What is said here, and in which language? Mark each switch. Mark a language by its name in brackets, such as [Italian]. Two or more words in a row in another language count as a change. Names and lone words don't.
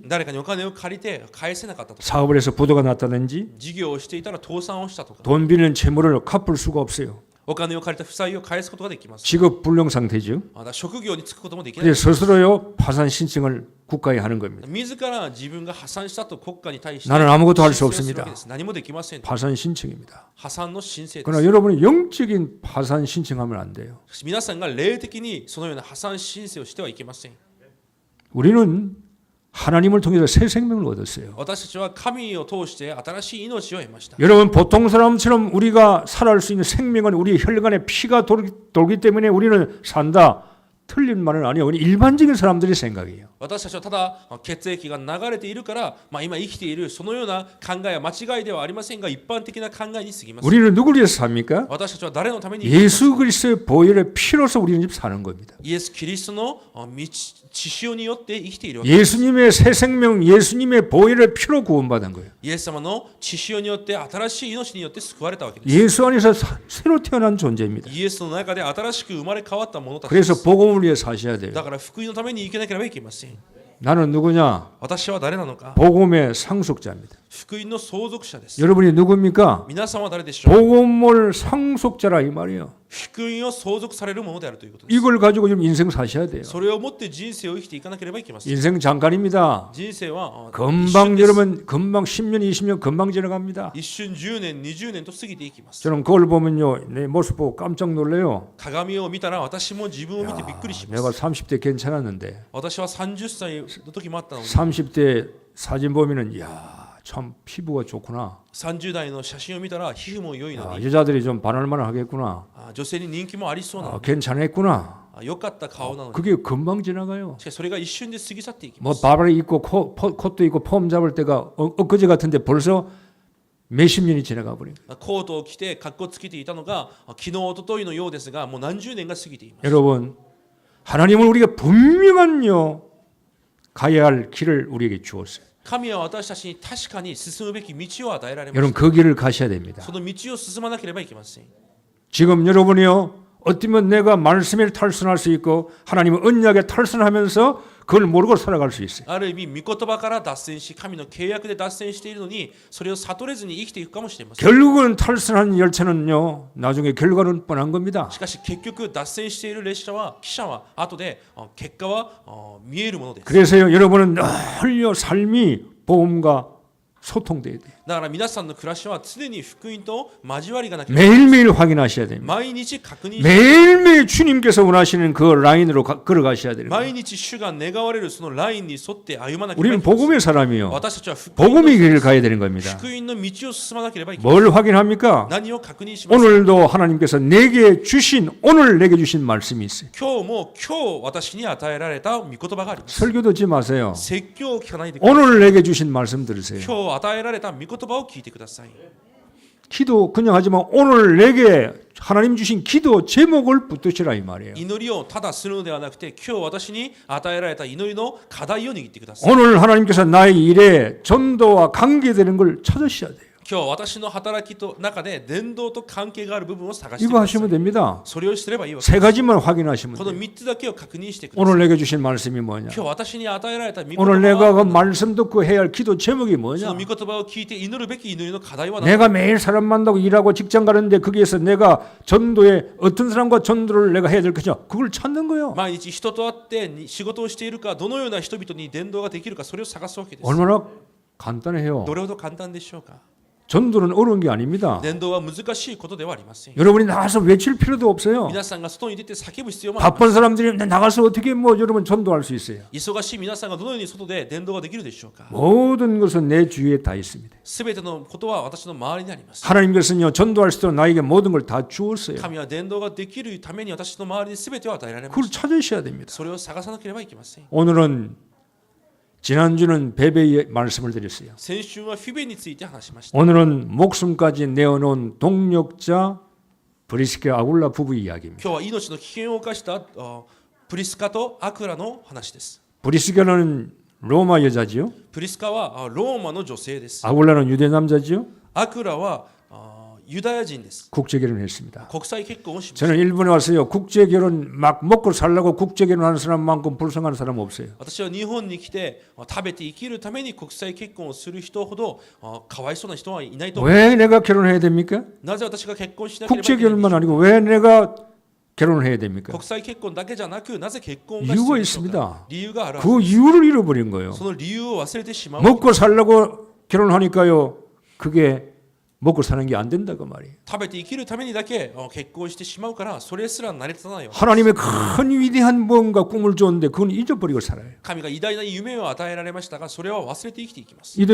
[Japanese] 誰かにお金を借りて返せなかったとか、 [Korean] 사업을 해서 부도가 났다든지 [Japanese] 事業をしていたら倒産をしたとか、 [Korean] 돈 빌리는 채무를 갚을 수가 없어요. [Japanese] お金を借りた負債を返すことができます。 [Korean] 직업 불능 상태죠. [Japanese] また職業に就くこともできない。 [Korean] 그래서 스스로요 파산 신청을 국가에 하는 겁니다. [Japanese] 自ら自分が破産したと国家に対して [Korean] 나는 아무것도 할 수 [Japanese] 申請をするわ [Korean] 없습니다. [Japanese] けです。何もできません。 [Korean] 파산 신청입니다. [Japanese] 破産の申請で [Korean] 그러나 [Japanese] す。 [Korean] 여러분이 영적인 파산 신청하면 안 돼요. [Japanese] 皆さんが霊的にそのような破産申請をしてはいけません。 [Korean] 우리는 하나님을 통해서 새 생명을 얻었어요. [Japanese] 私たちは神を通して新しい命を得ました。 [Korean] 여러분 보통 사람처럼 우리가 살아갈 수 있는 생명은 우리 혈관에 피가 돌기 때문에 우리는 산다. 틀린 말은 아니에요. 일반적인 사람들의 생각이에요. [Japanese] 私たちはただ血液が流れているから、今生きているそのような考えは間違いではありませんが、一般的な考えに過ぎます。 [Korean] 우리는 누구를 위해서 삽니까? [Japanese] 私たちは誰のために [Korean] 예수 그리스도의 보혈의 피로서 우리는 지금 사는 겁니다. [Japanese] イエス・キリストの血潮によって生きているわけ [Korean] 예수님의 새 생명, 예수님의 보혈의 피로 구원받은 거예요. [Japanese] イエス様の血潮によって新しい命によって救われたわけです。 [Korean] 예수 안에서 새로 태어난 존재입니다. [Japanese] イエスの中で新しく生まれ変わった者たちで [Korean] 그래서 [Japanese] す。 [Korean] 복음을 위해 사셔야 돼요. [Japanese] だから福音のために生きなければいけません。 [Korean] 나는 누구냐? [Japanese] 私は誰なのか。 [Korean] 복음의 상속자입니다. [Japanese] 福音の相続者です。 [Korean] 여러분이 누굽니까? [Japanese] 皆さんは誰でしょう。 [Korean] 복음을 상속자라 이 말이에요. [Japanese] 福音を相続されるものであるということです。 [Korean] 이걸 가지고 좀 인생 사셔야 돼요. [Japanese] それをもって人生を生きていかなければいけません。 [Korean] 인생 잠깐입니다. [Japanese] 人生は [Korean] 금방 여러분 금방 10년, 20년 금방 지나갑니다. [Japanese] 一瞬10年、20年と過ぎていきます。 [Korean] 저는 그걸 보면요, 내 모습 보고 깜짝 놀래요. [Japanese] 鏡を見たら私も自分を見てびっくりしま [Korean] 내가 [Japanese] す。 [Korean] 30대 괜찮았는데 [Japanese] 私は30歳の時もあったのに、 [Korean] 30대 사진 보면은 이야 참 피부가 좋구나. [Japanese] 30 代の写真を見たら皮膚も良いの 아, に、 [Korean] 여자들이 좀 반할만 하겠구나. [Japanese] 女性に人気もありそうなの 아, に、 [Korean] 괜찮았구나. [Japanese] 良かった顔なのに、 [Korean] 그게 금방 지나가요. [Japanese] しかしそれが一瞬で過ぎ去っていきま 뭐 す。 [Korean] 바바리 입고 콧도 입고 폼 잡을 때가 엊그제 같은데 벌써 몇십 년이 지나가 버린 거예요. [Japanese] コートを着て格好つけていたのが昨日一昨日のようですが、もう何十年が過ぎています。 [Korean] 여러분, 하나님은 우리가 분명한요 가야 할 길을 우리에게 주었어요. [Japanese] 神は私たちに確かに進むべき道を与えられま [Korean] 여러분 [Japanese] した。 [Korean] 그 길을 가셔야 됩니다. [Japanese] その道を進まなければいけません。 [Korean] 지금 여러분이요 어쩌면 내가 말씀에 탈선할 수 있고 하나님은 언약에 탈선하면서 그걸 모르고 살아갈 수 있어요. [Japanese] ある意味、御言葉から脱線し、神の契約で脱線しているのに、それを悟れずに生きていくかもしれません。 [Korean] 결국은 탈선한 열차는요 나중에 결과는 뻔한 겁니다. [Japanese] しかし結局、脱線している列車は、汽車は後で結果は見えるものです。 [Korean] 그래서요 여러분은 늘요 삶이 복음과 소통돼야 돼요. [Japanese] だから皆さんの暮らしは常に福音と交わりがなければ、 [Korean] 매일매일 확인하셔야 됩니다. [Japanese] 毎日確認し、 [Korean] 매일매일 주님께서 원하시는 그 라인으로 걸어가셔야 돼요. [Japanese] 毎日主が願われるそのラインに沿って歩まなければ [Korean] 우리는 [Japanese] いけません。 [Korean] 복음의 사람이요. [Japanese] 私たちは福音の [Korean] 복음의 길을 가야 되는 겁니다. [Japanese] 福音の道を進まなければいけません。 [Korean] 뭘 확인합니까? [Japanese] 何を確認しますか。 [Korean] 오늘도 하나님께서 내게 주신 오늘 내게 주신 말씀이 있어요. [Japanese] 今日私に与えられた御言葉があります。 [Korean] 설교 듣지 마세요. [Japanese] 説教を聞かないでください。 [Korean] 오늘 내게 주신 말씀 들으세요. [Japanese] 今日与えられた御言葉を聞いてください。 [Korean] 기도 그냥 하지만 오늘 내게 하나님 주신 기도 제목을 붙드시라 이 말이에요. [Japanese] 祈りをただするのではなくて、今日私に与えられた祈りの課題を握ってください。 [Korean] 오늘 하나님께서 나의 일에 전도와 관계되는 걸 찾으셔야 돼요. [Japanese] 今日私の働きと中で伝道と関係がある部分を探してく [Korean] 이거 [Japanese] ださい。 [Korean] 하시면 됩니다. [Japanese] それをすればいいわけ [Korean] 세 [Japanese] です。 [Korean] 가지만 확인하시면 [Japanese] この [Korean] 돼요. [Japanese] 3つだけを確認してください。 [Korean] 오늘 내게 주신 말씀이 뭐냐? [Japanese] 今日私に与えられた御言 [Korean] 오늘 내가 그 [Japanese] 葉は、 [Korean] 말씀 듣고 해야 할 기도 제목이 [Japanese] その [Korean] 뭐냐? [Japanese] 御言葉を聞いて祈るべき祈りの課題は何か。 [Korean] 내가 매일 사람 만나고 일하고 직장 가는데 거기에서 내가 전도에 어떤 사람과 전도를 내가 해야 될 것이냐? 그걸 찾는 거예요. [Japanese] 毎日人と会って仕事をしているか、どのような人々に伝道ができるか、それを探すわけです。 [Korean] 얼마나 간단해요. [Japanese] どれほど簡単でしょうか。 [Korean] 전도는 어려운 게 아닙니다. [Japanese] 伝道は難しいことではありません。 [Korean] 여러분이 나가서 외칠 필요도 없어요. [Japanese] 皆さんが外に出て叫ぶ必要もありま [Korean] 바쁜 사람들이 나가서 어떻게 뭐 여러분 전도할 수 있어요? [Japanese] す。忙しい皆さんがどのように外で伝道ができるでしょうか。 [Korean] 모든 것은 내 주위에 다 있습니다. [Japanese] すべてのことは私の周りにあります。 [Korean] 하나님께서는요 전도할 수 있도록 나에게 모든 걸 다 주었어요. [Japanese] 神は伝道ができるために私の周りにすべてを与えられま [Korean] 그걸 [Japanese] した。 [Korean] 찾으셔야 됩니다. [Japanese] それを探さなければいけません。 [Korean] 오늘은 지난주는 베베의 말씀을 드렸어요. [Japanese] 先週はフィベについて話しました。 [Korean] 오늘은 목숨까지 내어놓은 동력자 브리스케 아굴라 부부 이야기입니다. [Japanese] 今日は命の危険を冒したプリスカとアクラの話です。 [Korean] 브리스케는 로마 여자지요. [Japanese] プリスカはローマの女性です。 [Korean] 아굴라는 유대 남자지요. [Japanese] アクラはユダヤ人です。 [Korean] 국제 결혼했습니다. [Japanese] 国際結婚をしました。 [Korean] 저는 일본에 왔어요. 국제 결혼 막 먹고 살려고 국제 결혼하는 사람만큼 불쌍한 사람 없어요. [Japanese] 私は日本に来て食べて生きるために国際結婚をする人ほどかわいそうな人はいないと思います。 [Korean] 왜 내가 결혼해야 됩니까? [Japanese] なぜ私が結婚しなければい [Korean] 국제 [Japanese] けないんでしょ [Korean] 결혼만 [Japanese] うか。 [Korean] 아니고 왜 내가 결혼을 해야 됩니까? [Japanese] 国際結婚だけじゃなく、なぜ結婚が [Korean] 이유가 [Japanese] 必要でしょうか。 [Korean] 있습니다. [Japanese] 理由があるはず [Korean] 그 이유를 잃어버린 거예요. [Japanese] その理由を忘れてしまう。 [Korean] 먹고 살려고 결혼하니까요. 그게 먹고 사는 게 안 된다고 말이에요. [Japanese] 食べて生きるためにだけ結婚してしまうから、それすら成り立たないよ。 [Korean] 하나님의 큰 위대한 뭔가 꿈을 줬는데 그건 잊어버리고 살아요. [Japanese] 神が偉大な夢を与えられましたが、それは忘れて生きていきます。